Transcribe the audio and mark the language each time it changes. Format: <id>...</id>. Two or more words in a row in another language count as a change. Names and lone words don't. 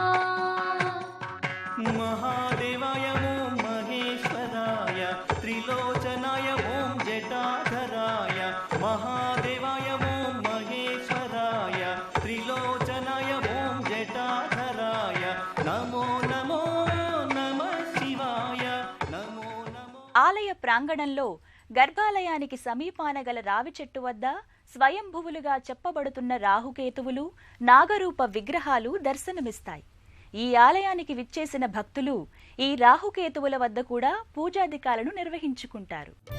<sa>महादेवाय ॐ महेश्वराय त्रिलोचनाय ॐ जटाधराय महादेवाय ॐ महेश्वराय त्रिलोचनाय ॐ जटाधराय नमो नमो नमः शिवाय नमो नमो।</sa> <te>ఆలయ ప్రాంగణంలో గర్భాలయానికి సమీపాన గల రావి చెట్టు వద్ద స్వయంభువులుగా చెప్పబడుతున్న రాహుకేతువులు నాగరూప విగ్రహాలు దర్శనమిస్తాయి. ఈ ఆలయానికి విచ్చేసిన భక్తులు ఈ రాహుకేతువుల వద్ద కూడా పూజాధికాలను నిర్వహించుకుంటారు.</te>